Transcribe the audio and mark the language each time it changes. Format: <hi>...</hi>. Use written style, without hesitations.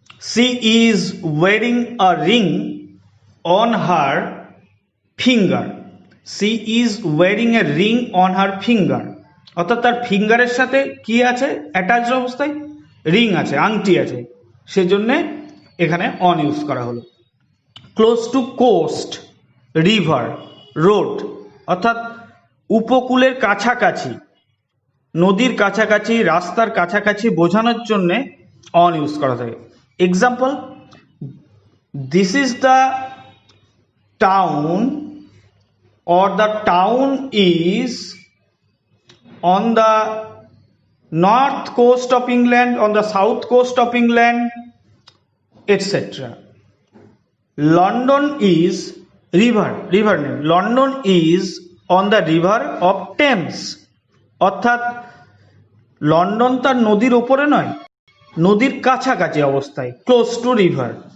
<en>She is wearing a ring on her finger,</en> <bn>she is wearing a ring on her finger, অর্থাৎ তার ফিঙ্গারের সাথে কি আছে, attached অবস্থায় রিং আছে, আংটি আছে, সেজন্য এখানে অন ইউজ করা হলো।</bn> <en>close to coast, river, road,</en> <bn>অর্থাৎ উপকূলের কাছাকাছি, নদীর কাছাকাছি, রাস্তার কাছাকাছি বোঝানোর জন্য অন ইউজ করা থাকে।</bn> <en>Example, this is the town or the town is on the north coast of England, on the south coast of England, etc. London is river, river name, London is on the river of Thames,</en> <bn>অর্থাৎ London তার নদীর উপরে নয়, নদীর কাছাকাছি অবস্থায়,</bn> <en>Close to river.</en>